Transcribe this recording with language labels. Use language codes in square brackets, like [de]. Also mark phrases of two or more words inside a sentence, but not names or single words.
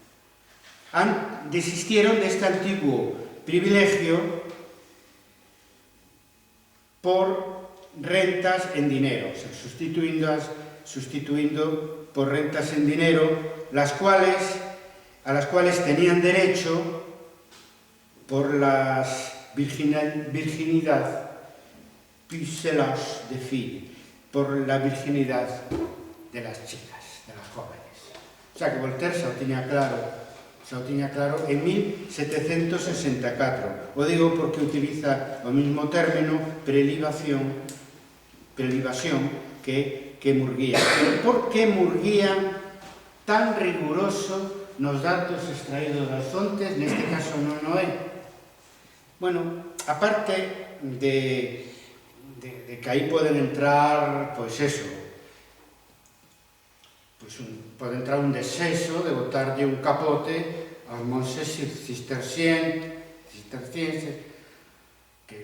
[es] Desistieron de este antiguo privilegio por rentas en dinero, o sea, sustituyendo por rentas en dinero, a las cuales tenían derecho por la virginidad, [fr] pucelage de filles, [es] por la virginidad de las chicas, de las jóvenes. O sea que Voltaire se lo tenía claro en 1764. [gl] O digo porque utiliza o mismo término, prelibación, que Murguía. Pero por que Murguía, tan riguroso nos datos extraídos das fontes, neste caso non o é? Bueno, aparte de que aí poden entrar, pois eso, pode entrar un desexo de botarlle un capote aos monses cistercienses, que